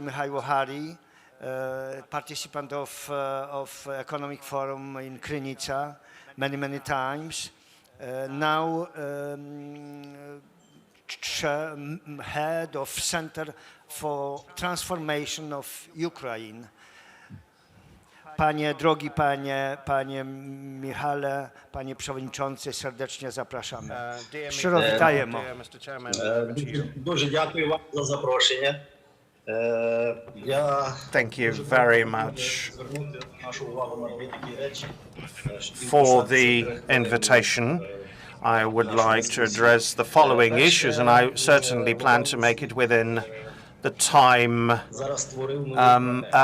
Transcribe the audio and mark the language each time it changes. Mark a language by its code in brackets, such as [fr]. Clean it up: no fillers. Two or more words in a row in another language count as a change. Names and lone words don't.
[en] Mihailo Hari, participant of Economic Forum in Krynica many times. Now head of Center for Transformation of Ukraine. [pl] Drogi panie Michale, panie przewodniczący, serdecznie zapraszamy. [uk] Щиро вітаємо. Дуже дякую вам за запрошення. [en] Thank you very much for the invitation. I would like to address the following issues, and I certainly plan to make it within the time allotment.